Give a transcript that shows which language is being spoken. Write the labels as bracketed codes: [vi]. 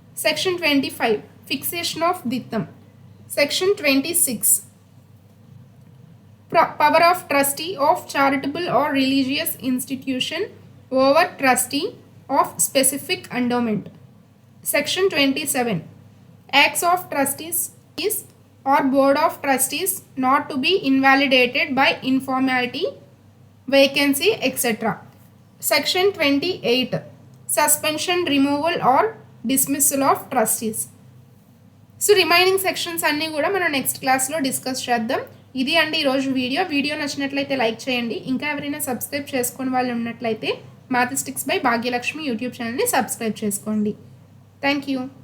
[en] Section 25 fixation of దిత్తం. Section 26 power of trustee of charitable or religious institution over trustee of specific endowment. Section 27 acts of trustees or board of trustees not to be invalidated by informality, vacancy, etc. Section 28 suspension, removal or dismissal of trustees. [te] So remaining sections అన్నీ కూడా మనం next క్లాస్లో discuss చేద్దాం. ఇది అండి ఈరోజు video నచ్చినట్లయితే like చేయండి. ఇంకా ఎవరైనా సబ్స్క్రైబ్ చేసుకుని వాళ్ళు ఉన్నట్లయితే మ్యాథమెటిక్స్ బై భాగ్యలక్ష్మి యూట్యూబ్ ఛానల్ని సబ్స్క్రైబ్ చేసుకోండి. Thank you.